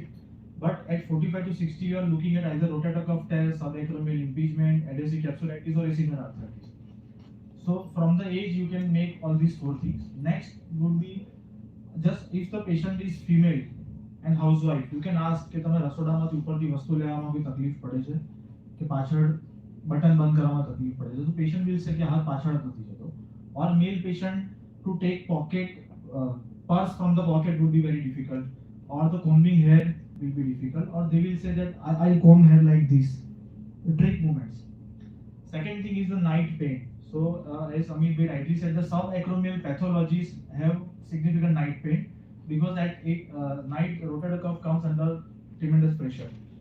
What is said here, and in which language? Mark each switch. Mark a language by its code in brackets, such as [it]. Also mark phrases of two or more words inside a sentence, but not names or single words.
[en] But at 45 to 60, you are looking at either rotator cuff tear, subacromial impingement, adhesive capsulitis, or acinar arthritis. So from the age, you can make all these 4 things. Next would be just if the patient is female and housewife, you can ask [gu] કે તમે રસોડામાંથી ઉપરથી વસ્તુ લેવામાં કોઈ તકલીફ પડે છે કે પાછળ બટન બંધ કરવામાં તકલીફ પડે છે તો [en] patient will say [gu] કે હાથ પાછળ નથી જતો. [en] Or male patient to take pocket purse from the pocket would be very difficult, or the combing hair will be difficult, or they will say that I'll comb hair like this, the trick movements. Second thing is the night pain. So as Amit Bhai rightly said, the subacromial pathologies have significant night pain because at night rotator cuff comes under tremendous pressure.